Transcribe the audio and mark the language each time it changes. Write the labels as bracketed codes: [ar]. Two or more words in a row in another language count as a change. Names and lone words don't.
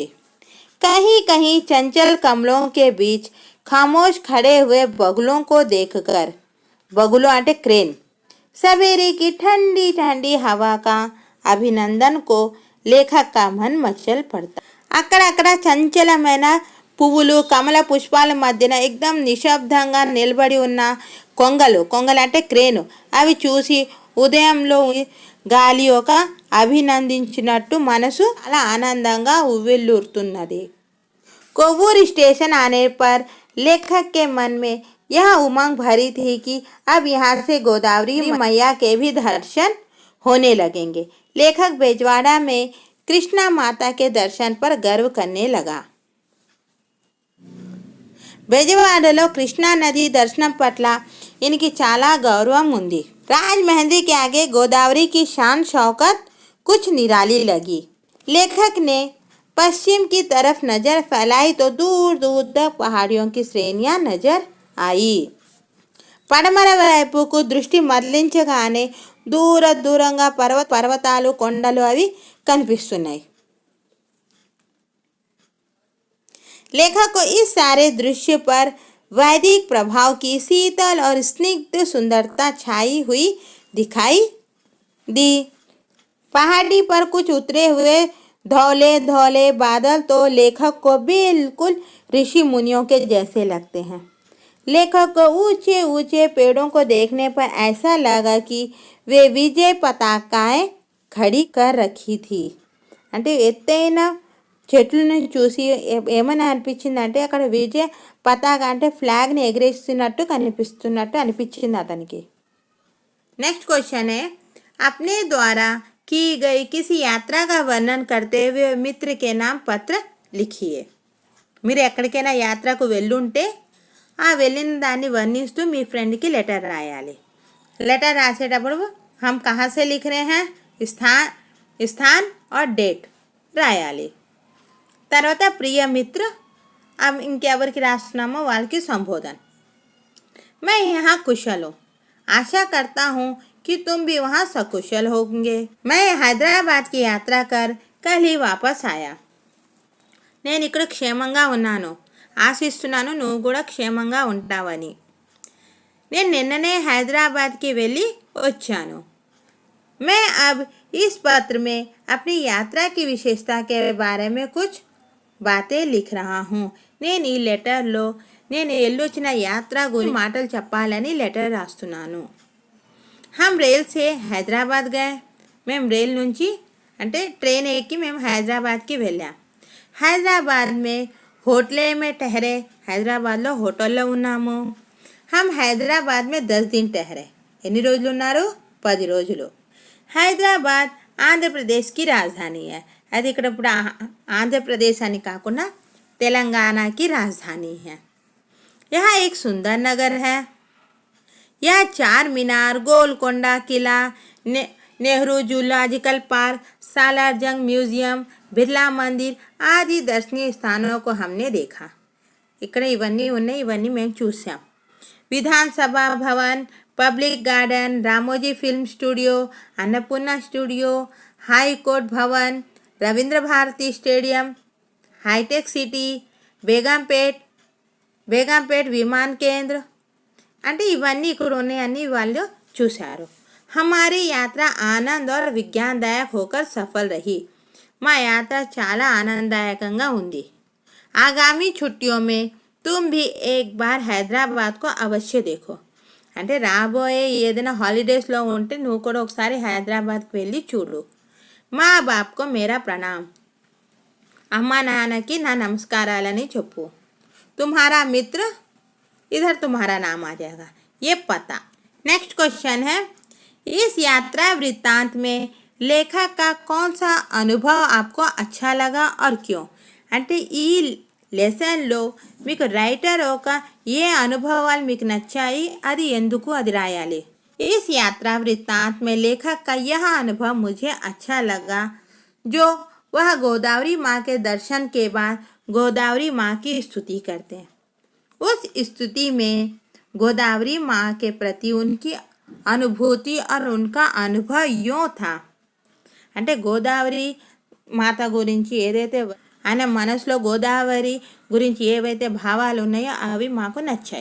[hi] कहीं कहीं चंचल कमलों के बीच खामोश खड़े हुए बगुलों को देखकर, बगुलों అంటే क्रेन, सवेरे की ठंडी ठंडी हवा का अभिनंदन को लेखक का मन मचल पड़ता. [te] అక్కడక్కడ చంచలమైన పువ్వులు కమల పుష్పాల మధ్యన ఎక్దం నిశ్శబ్దంగా నిలబడి ఉన్న కొంగలు అంటే క్రేను అవి చూసి ఉదయంలో గాలి ఒక అభినందించినట్టు మనసు అలా ఆనందంగా ఉవ్విళ్ళూరుతున్నది. [hi] कोवूर स्टेशन आने पर लेखक के मन में यह उमंग भरी थी कि अब यहाँ से गोदावरी मैया के भी दर्शन होने लगेंगे. लेखक बेजवाड़ा में कृष्णा माता के दर्शन पर गर्व करने लगा. [te] బెజవాడలో కృష్ణా నది దర్శనం పట్ల इनकी చాలా గౌరవం ఉంది. [hi] राजमहेंद्री के आगे गोदावरी की शान शौकत कुछ निराली लगी. लेखक ने पश्चिम की तरफ नज़र फैलाई तो दूर दूर तक पहाड़ियों की श्रेणियां नजर आई. [te] పడమర వైపుకు దృష్టి మరలించగానే దూరంగా పర్వతాలు కొండలు అవి కనిపిస్తున్నాయి. [hi] लेखक को इस सारे दृश्य पर वैदिक प्रभाव की शीतल और स्निग्ध सुंदरता छाई हुई दिखाई दी. पहाड़ी पर कुछ उतरे हुए धौले धौले बादल तो लेखक को बिल्कुल ऋषि मुनियों के जैसे लगते हैं। लेखक को ऊंचे ऊंचे पेड़ों को देखने पर ऐसा लगा कि वे विजय पताकाएं खड़ी कर रखी थी। [te] అంటే ఎత్తైన చెట్లను చూసి ఏమని అనిపించిందంటే అక్కడ విజయ పతాక అంటే ఫ్లాగ్ని ఎగరేస్తున్నట్టు కనిపిస్తున్నట్టు అనిపించింది అతనికి। [en] next question [hi] है, अपने द्वारा की गई किसी यात्रा का वर्णन करते हुए मित्र के नाम पत्र लिखिए। [te] మీరు ఎక్కడికైనా యాత్రకు వెళ్ళుంటే ఆ వెళ్ళిన దాన్ని వర్ణిస్తూ మీ ఫ్రెండ్కి లెటర్ రాయాలి। లెటర్ రాసేటప్పుడు [hi] हम कहाँ से लिख रहे हैं, स्थान और डेट రాయాలి। [te] తర్వాత ప్రియ మిత్ర ఇంకెవరికి రాస్తున్నామో వాళ్ళకి సంబోధన। [hi] मैं यहाँ कुशल हूँ, आशा करता हूँ कि तुम भी वहाँ सकुशल होंगे। मैं हैदराबाद की यात्रा कर कल ही वापस आया। [te] నేను ఇక్కడ క్షేమంగా ఉన్నాను, ఆశిస్తున్నాను నువ్వు కూడా క్షేమంగా ఉంటావని। నేను నిన్ననే హైదరాబాద్కి వెళ్ళి వచ్చాను। [hi] मैं अब इस पत्र में अपनी यात्रा की विशेषता के बारे में कुछ बातें लिख रहा हूँ। [te] నేను ఈ లెటర్లో నేను వెళ్ళొచ్చిన యాత్ర గురించి మాటలు చెప్పాలని లెటర్ రాస్తున్నాను। [hi] हम रेल से हैदराबाद गए, [te] మేము రైల్ నుంచి అంటే ట్రైన్ ఎక్కి మేము హైదరాబాద్కి వెళ్ళాం। [hi] हैदराबाद में होटले में ठहरे, [te] హైదరాబాద్లో హోటల్లో ఉన్నాము। [hi] हम हैदराबाद में 10 दिन ठहरे, [te] ఎన్ని రోజులు ఉన్నారు, 10 రోజులు। హైదరాబాద్ ఆంధ్రప్రదేశ్కి రాజధాని है, అది ఇక్కడ ఇప్పుడు ఆంధ్రప్రదేశ్ అని కాకుండా తెలంగాణకి రాజధాని है। [hi] यहाँ एक सुंदर नगर है, यह चार मीनार, गोलकोंडा किला, नेहरू जूलॉजिकल पार्क, सालार जंग म्यूजियम, बिरला मंदिर आदि दर्शनीय स्थानों को हमने देखा। [te] ఇక్కడ ఇవన్నీ ఉన్నాయి, ఇవన్నీ మేము చూసాం। విధానసభ భవన్, పబ్లిక్ గార్డెన్, రామోజీ ఫిల్మ్ స్టూడియో, అన్నపూర్ణ స్టూడియో, హైకోర్ట్ భవన్, రవీంద్ర భారతి స్టేడియం, హైటెక్ సిటీ, బేగంపేట్ విమాన్ కేంద్ర అంటే ఇవన్నీ ఇక్కడ ఉన్నాయని వాళ్ళు చూశారు। [hi] हमारी यात्रा आनंद और विज्ञानदायक होकर सफल रही, [te] మా యాత్ర చాలా ఆనందదాయకంగా ఉంది। [hi] आगामी छुट्टियों में तुम भी एक बार हैदराबाद को अवश्य देखो, [te] అంటే రాబోయే ఏదైనా హాలిడేస్లో ఉంటే నువ్వు కూడా ఒకసారి హైదరాబాద్కి వెళ్ళి చూడు। [hi] माँ बापको मेरा प्रणाम, [te] అమ్మా నాన్నకి నా నమస్కారాలని చెప్పు। [hi] तुम्हारा मित्र, इधर तुम्हारा नाम आ जाएगा, ये पता। [en] next question [hi] है, इस यात्रा वृत्तांत में लेखक का कौन सा अनुभव आपको अच्छा लगा और क्यों? [te] అంటే ఈ లెసన్లో మీకు రైటర్ ఒక ఏ అనుభవాలు మీకు నచ్చాయి, అది ఎందుకు, అది రాయాలి। [hi] इस यात्रा वृत्तांत में लेखक का यह अनुभव मुझे अच्छा लगा जो वह गोदावरी माँ के दर्शन के बाद गोदावरी माँ की स्तुति करते हैं। उस स्तुति में गोदावरी माँ के प्रति उनकी अनुभूति और उनका अनुभव यूँ था, [te] అంటే గోదావరి మాత గురించి ఏదైతే ఆయన మనసులో గోదావరి గురించి ఏవైతే భావాలు ఉన్నాయో అవి మాకు నచ్చాయి।